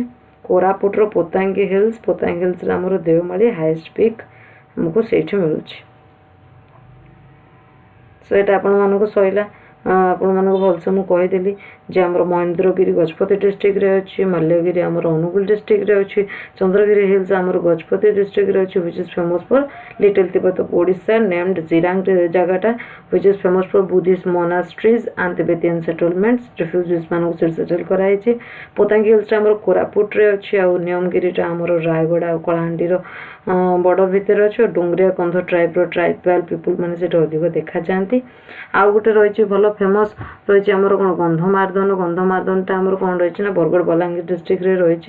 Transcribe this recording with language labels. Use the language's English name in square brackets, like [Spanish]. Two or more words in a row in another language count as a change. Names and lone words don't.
[Odia] କୋରାପୁଟର ପୋତାଙ୍ଗୀ ହିଲ୍ସରେ ଆମର ଦେଓମାଳି [English] highest peak [Odia] ଆମକୁ ସେଇଠି ମିଳୁଛି। ସୋ ଏଇଟା ଆପଣମାନଙ୍କୁ ସଇଲା। ଆପଣମାନଙ୍କୁ ଭଲସେ ମୁଁ କହିଦେଲି ଯେ ଆମର ମହେନ୍ଦ୍ରଗିରି ଗଜପତି ଡିଷ୍ଟ୍ରିକ୍ଟରେ ଅଛି, ମାଲ୍ୟଗିରି ଆମର ଅନୁଗୁଳ ଡିଷ୍ଟ୍ରିକ୍ଟରେ ଅଛି, ଚନ୍ଦ୍ରଗିରି ହିଲ୍ସ ଆମର ଗଜପତି ଡିଷ୍ଟ୍ରିକ୍ଟରେ ଅଛି, [English] which is famous for little Tibet of Odisha, named ଜିରାଙ୍ଗ ଜାଗାଟା, which is famous for Buddhist monasteries and Tibetan settlements, [Odia] refugees ମାନଙ୍କୁ ସେଠି ସେଟେଲ୍ କରାଯାଇଛି। ପୋତାଙ୍ଗୀ ହିଲ୍ସଟା ଆମର କୋରାପୁଟରେ ଅଛି, ଆଉ ନିୟମଗିରିଟା ଆମର ରାୟଗଡ଼ା ଆଉ କଳାହାଣ୍ଡିର ବର୍ଡ଼ର ଭିତରେ ଅଛି। ଆଉ ଡୁଙ୍ଗରିଆ କନ୍ଧ [English] tribal people [Odia] ମାନେ ସେଠି ଅଧିକ ଦେଖାଯାଆନ୍ତି। ଆଉ ଗୋଟେ ରହିଛି ଭଲ ଫେମସ୍ ରହିଛି ଆମର କ'ଣ ଗନ୍ଧମାର୍ଦ୍ଦନଟା ଆମର କ'ଣ ରହିଛି ନା ବରଗଡ଼ ବଲାଙ୍ଗୀର ଡିଷ୍ଟ୍ରିକ୍ଟରେ ରହିଛି।